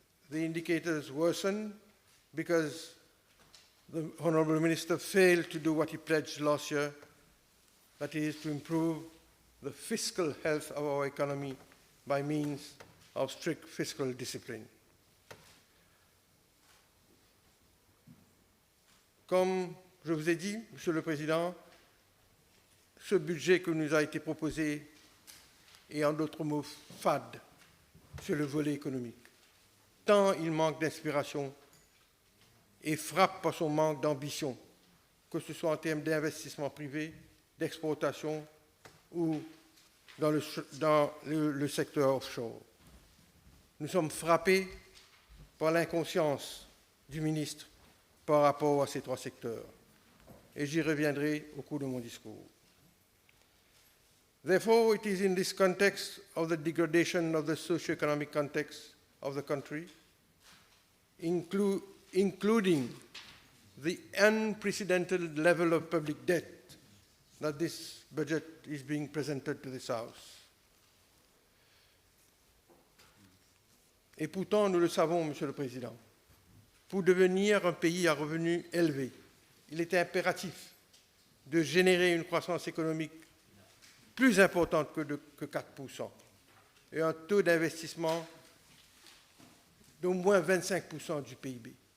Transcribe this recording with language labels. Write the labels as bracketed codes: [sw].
[en] The indicators worsen because the Honourable Minister failed to do what he pledged last year, that is, to improve the fiscal health of our economy by means of strict fiscal discipline. [fr] Comme je vous ai dit, Monsieur le Président, ce budget que nous a été proposé est en d'autres mots fade sur le volet économique, tant il manque d'inspiration et frappe par son manque d'ambition, que ce soit en termes d'investissement privé, d'exportation ou dans le secteur offshore. Nous sommes frappés par l'inconscience du ministre par rapport à ces trois secteurs, et j'y reviendrai au cours de mon discours. [en] Therefore, it is in this context of the degradation of the socio-economic context of the country, including the unprecedented level of public debt, that this budget is being presented to this House. [fr] Et pourtant, nous le savons, Monsieur le Président, pour devenir un pays à revenus élevés, il est impératif de générer une croissance économique plus importante que 4% et un taux d'investissement d'au moins 25% du PIB.